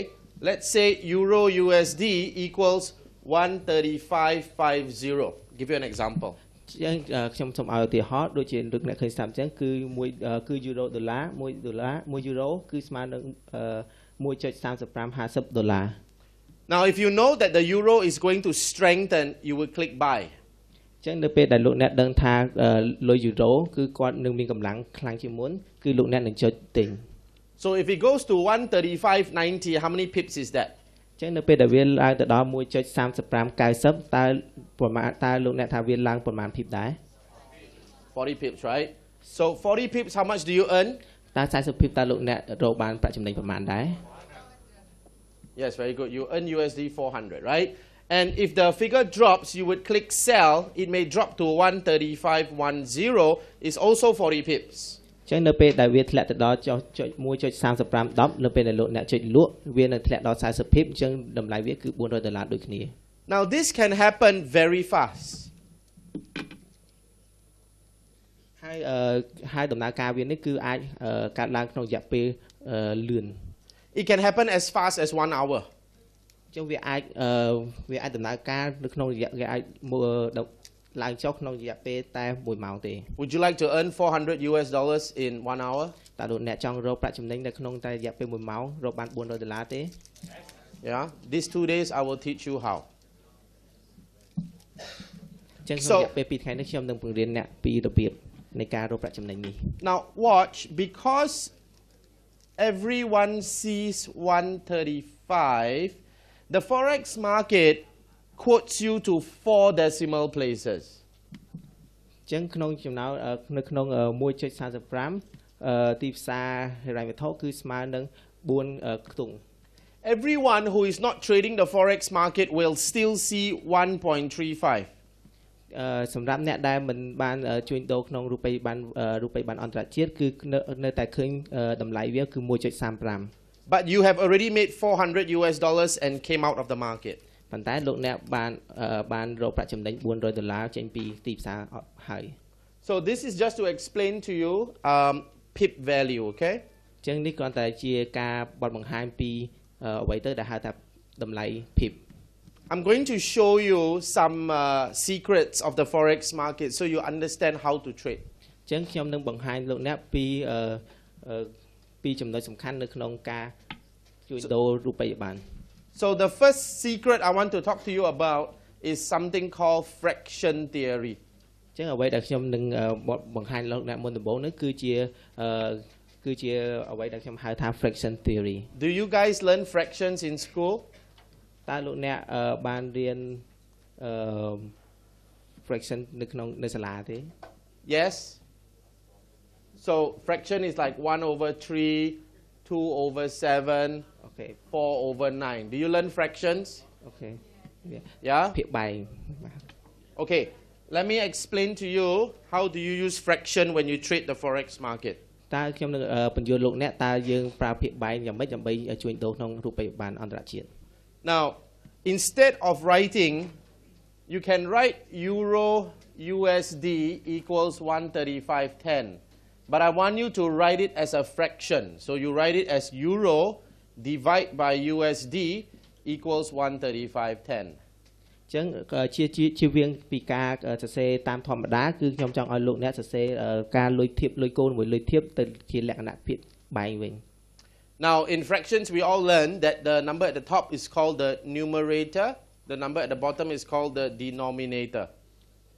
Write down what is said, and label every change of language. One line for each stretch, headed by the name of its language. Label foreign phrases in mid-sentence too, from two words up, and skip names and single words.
English: Let's say Euro USD equals 135.50. Give you an example.
Khmer: អញ្ចឹងខ្ញុំសូមឲ្យឧទាហរណ៍ដូចជាលោកអ្នកឃើញស្រាប់អញ្ចឹងគឺគឺយូរ៉ូដុល្លារ1យូរ៉ូគឺស្មើនឹង$1.3550
English: Now if you know that the euro is going to strengthen, you will click buy.
Khmer: អញ្ចឹងនៅពេលដែលលោកអ្នកដឹងថាលុយយូរ៉ូគឺគាត់នឹងមានកម្លាំងខ្លាំងជាងមុនគឺលោកអ្នកនឹងចុចទិញ
English: So if it goes to 135.90, how many pips is that?
Khmer: អញ្ចឹងនៅពេលដែលវាឡើងទៅដល់$1.3590តើប្រមាណតើលោកអ្នកថាវាឡើងប្រមាណ pip ដែរ
English: 40 pips, right? So 40 pips, how much do you earn?
Khmer: តើ40 pip តើលោកអ្នករកបានប្រាក់ចំណេញប្រមាណដែរ
English: Yes, very good. You earn USD 400, right? And if the figure drops, you would click sell. It may drop to 135.10. It's also 40 pips.
Khmer: អញ្ចឹងនៅពេលដែលវាធ្លាក់ទៅដល់$1.35នៅពេលដែលលោកអ្នកចុចលក់វានឹងធ្លាក់ដល់40 pip អញ្ចឹងតម្លៃវាគឺ$400ដូចគ្នា
English: Now this can happen very fast.
Khmer: ហើយដំណើរការវានេះគឺអាចកើតឡើងក្នុងរយៈពេលលឿន
English: It can happen as fast as 1 hour.
Khmer: អញ្ចឹងវាអាចដំណើរការនៅក្នុងរយៈវាអាចឡើងចុះក្នុងរយៈពេលតែ1ម៉ោងទេ
English: Would you like to earn $400 in 1 hour?
Khmer: តើលោកអ្នកចង់រកប្រាក់ចំណេញនៅក្នុងតែរយៈពេល1ម៉ោងរកបាន$400ទេ
English: Yeah. These 2 days I will teach you how.
Khmer: អញ្ចឹងក្នុងរយៈពេល2ថ្ងៃនេះខ្ញុំនឹងបង្រៀនអ្នកពីរបៀបនៃការរកប្រាក់ចំណេញនេះ
English: Now watch, because everyone sees 135, the forex market quotes you to 4 decimal places.
Khmer: អញ្ចឹងក្នុងចំណោមនៅក្នុង1.35ទីផ្សារហិរញ្ញវត្ថុគឺស្មើនឹង4ខ្ទង់
English: Everyone who is not trading the forex market will still see 1.35.
Khmer: សម្រាប់អ្នកដែលមិនបានជួញដូរក្នុងរូបិយប័ណ្ណអន្តរជាតិគឺនៅតែឃើញតម្លៃវាគឺ1.35
English: But you have already made $400 and came out of the market.
Khmer: ប៉ុន្តែលោកអ្នកបានរកប្រាក់ចំណេញ$400ចេញពីទីផ្សារហើយ
English: So this is just to explain to you pip value, okay?
Khmer: អញ្ចឹងនេះគ្រាន់តែជាការបទបង្ហាញពីអ្វីទៅដែលហៅថាតម្លៃ pip
English: I'm going to show you some secrets of the forex market so you understand how to trade.
Khmer: អញ្ចឹងខ្ញុំនឹងបង្ហាញលោកអ្នកពីចំណុចសំខាន់នៅក្នុងការជួញដូររូបិយប័ណ្ណ
English: So the first secret I want to talk to you about is something called fraction theory.
Khmer: អញ្ចឹងអ្វីដែលខ្ញុំនឹងបង្ហាញលោកអ្នកមុនដំបូងនេះគឺជាអ្វីដែលខ្ញុំហៅថា
English: fraction theory. Do you guys learn fractions in school?
Khmer: តើលោកអ្នកបានរៀនfraction នៅសាលាទេ
English: Yes. So fraction is like 1/3, 2/7, okay 4/9. Do you learn fractions? okay Yeah?
Khmer: ភាគបែង
English: Okay, let me explain to you how do you use fraction when you trade the forex market.
Khmer: តើខ្ញុំនឹងបញ្យល់លោកអ្នកតើយើងប្រើភាគបែងយ៉ាងម៉េចដើម្បីជួញដូរក្នុងរូបិយប័ណ្ណអន្តរជាតិ
English: Now, instead of writing, you can write Euro USD equals 135.10. But I want you to write it as a fraction. So you write it as Euro divide by USD equals 135.10.
Khmer: អញ្ចឹងជាវៀងពីការសរសេរតាមធម្មតាគឺខ្ញុំចង់ឲ្យលោកអ្នកសរសេរការលុយធៀបលុយគោលមួយលុយធៀបទៅជាលក្ខណៈភាគបែងវិញ
English: Now in fractions we all learn that the number at the top is called the numerator, the number at the bottom is called the denominator.